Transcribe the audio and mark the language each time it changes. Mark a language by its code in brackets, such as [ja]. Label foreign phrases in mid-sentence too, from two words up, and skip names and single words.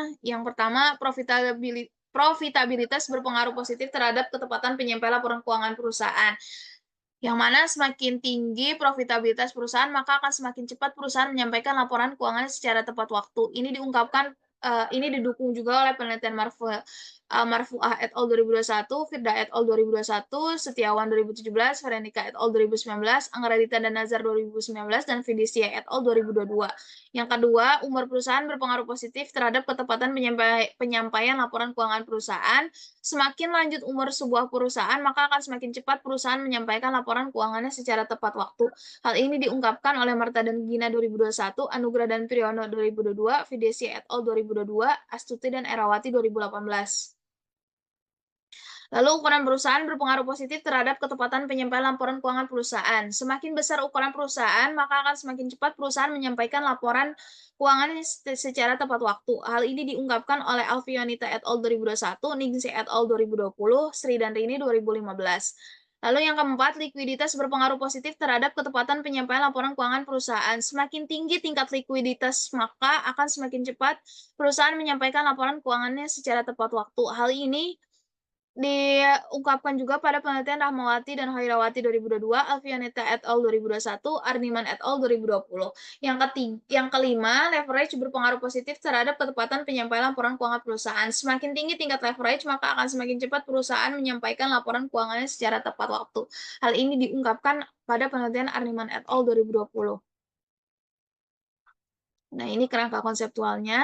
[id] Yang pertama, profitabilitas berpengaruh positif terhadap ketepatan penyampaian laporan keuangan perusahaan. Yang mana semakin tinggi profitabilitas perusahaan, maka akan semakin cepat perusahaan menyampaikan laporan keuangan secara tepat waktu. Ini didukung juga oleh penelitian Marfuah et al. 2021, Firda et al. 2021, Setiawan 2017, Veronica et al. 2019, Anggaradita dan Nazar 2019, dan Fidicia et al. 2022. Yang kedua, umur perusahaan berpengaruh positif terhadap ketepatan penyampaian laporan keuangan perusahaan. Semakin lanjut umur sebuah perusahaan, maka akan semakin cepat perusahaan menyampaikan laporan keuangannya secara tepat waktu. Hal ini diungkapkan oleh Marta dan Gina 2021, Anugrah dan Priyono 2022, Fidesia et al. 2022, Astuti dan Erawati 2018. Lalu ukuran perusahaan berpengaruh positif terhadap ketepatan penyampaian laporan keuangan perusahaan. Semakin besar ukuran perusahaan, maka akan semakin cepat perusahaan menyampaikan laporan keuangan secara tepat waktu. Hal ini diungkapkan oleh Alfionita et al. 2021, Ningsi et al. 2020, Sri dan Rini 2015. Lalu yang keempat, likuiditas berpengaruh positif terhadap ketepatan penyampaian laporan keuangan perusahaan. Semakin tinggi tingkat likuiditas, maka akan semakin cepat perusahaan menyampaikan laporan keuangannya secara tepat waktu. Hal ini diungkapkan juga pada penelitian Rahmawati dan Hoirawati 2022, Alfioneta et al. 2021, Arniman et al. 2020. Yang kelima, leverage berpengaruh positif terhadap ketepatan penyampaian laporan keuangan perusahaan. Semakin tinggi tingkat leverage, maka akan semakin cepat perusahaan menyampaikan laporan keuangannya secara tepat waktu. Hal ini diungkapkan pada penelitian Arniman et al. 2020. Nah, ini kerangka konseptualnya.